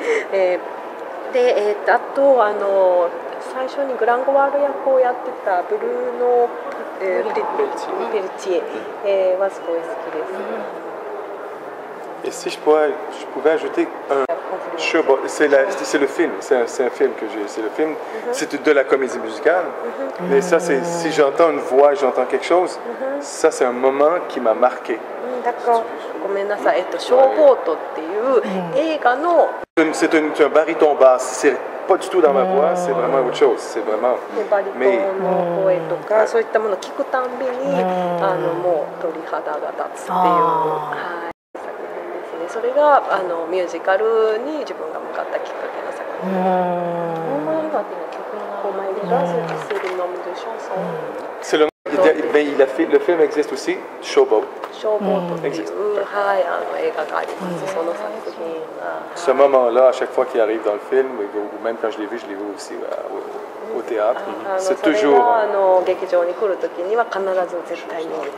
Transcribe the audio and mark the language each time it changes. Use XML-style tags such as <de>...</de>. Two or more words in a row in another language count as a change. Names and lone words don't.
<ja>で、あと最初にグランゴワール役をやってたブルーノ・ペルチエはすごい好きです。</ja> <fr>Et si je pouvais ajouter un c'est le film, c'est un film que j'ai, c'est le film, c'est de la comédie musicale, mais ça c'est, si j'entends une voix, j'entends quelque chose, ça c'est un moment qui m'a marqué.</fr> <ja>ごめんなさい、ショーボートっていう映画の</ja> <fr>C'est un baryton basse, c'est pas du tout dans ma voix, c'est vraiment autre chose, c'est vraiment...</fr> <ja>バリトンの声とか、そういったものを聞くたんびにもう鳥肌が立つっていう、作品ですね。それがミュージカルに自分が向かったきっかけの作品。オーマイガーっていうのは曲の名前。</ja> <fr>オーマイガー c'est le nom de chanson. C'est le le film existe aussi, Showboat.</fr> <ja>Showboat っていう映画があります。その作品。</ja> <fr>Ce moment-là, à chaque fois qu'il arrive dans le film, ou même quand je l'ai vu aussi au théâtre, c'est toujours...</fr> <ja>劇場に来る時には必ず絶対に</ja>